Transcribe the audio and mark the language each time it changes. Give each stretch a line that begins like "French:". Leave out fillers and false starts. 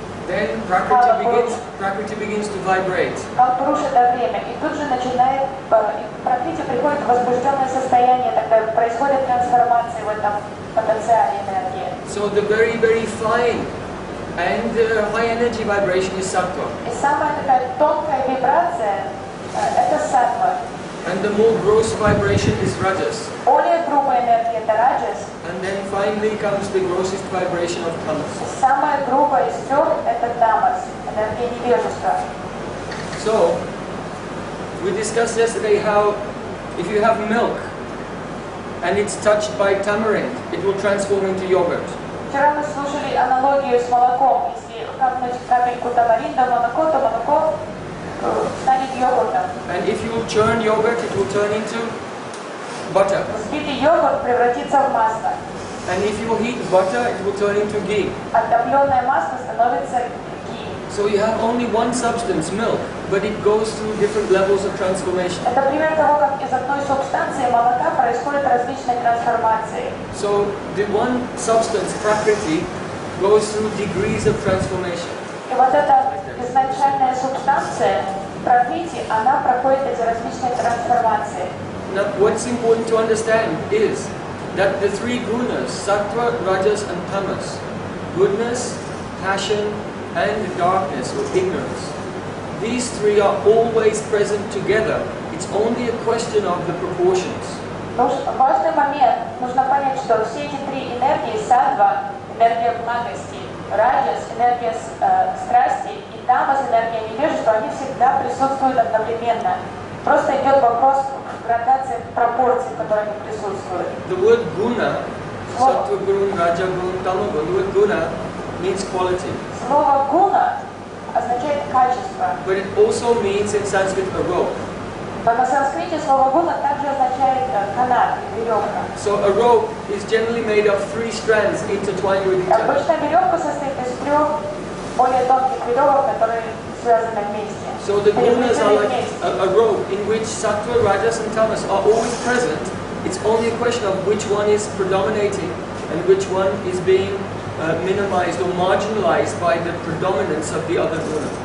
English: then Prakriti begins to vibrate.
Russian: Кал Пуруш – это время, и тут же начинает, Пракрити приходит в возбужденное состояние, тогда происходит трансформация в этом потенциале энергии.
English: So the very, very fine and high energy vibration is Sattva.
Russian: И самая такая тонкая вибрация – это саттва.
English: And the more gross vibration is rajas.
Russian: Более грубая энергия – это раджас.
English: And then finally comes the grossest vibration of tamas.
Russian: Самая грубая из трех – это тамас, энергия невежества.
English: So, we discussed yesterday how if you have milk and it's touched by tamarind, it will transform into yogurt.
Russian: Вчера мы слушали аналогию с молоком. Если капнуть капельку тамаринда в молоко, то молоко станет йогуртом.
English: And if you churn yogurt, it will turn into butter.
Russian: Взбитый йогурт превратится в масло.
English: And if you heat butter, it will turn into ghee.
Russian: Топленое масло становится ги.
English: So you have only one substance, milk, but it goes through different levels of transformation.
Russian: Это пример того, как из одной субстанции молока происходят различные трансформации.
English: So the one substance, Prakriti, goes through degrees of transformation.
Russian: И вот эта изначальная субстанция, Пракрити, она проходит эти различные трансформации.
English: Now, what's important to understand is that the three gunas, Sattva, Rajas and Tamas, goodness, passion and darkness or ignorance, these three are always present together. It's only a question of the proportions.
Russian: Важный момент, нужно понять, что все эти три энергии, саттва, энергия благости, раджас, энергия страсти и тамас, энергия невежества, они всегда присутствуют одновременно. Просто идет вопрос градации пропорций, в которых они присутствуют.
English: The word guna, Sattva Guna, Raja Guna, Tama Guna, the word guna means quality.
Russian: Слово гуна означает качество.
English: But it also means in Sanskrit a rope.
Russian: В На санскрите слово гуна также означает канат, веревка.
English: So a rope is generally made of 3 strands intertwined with each other.
Russian: Обычно веревка состоит из 3 более тонких веревок, которые связаны вместе.
English: So the gunas are like a rope in which sattva, rajas and tamas are always present. It's only a question of which one is predominating and which one is being minimized or marginalized by the predominance of the other guna.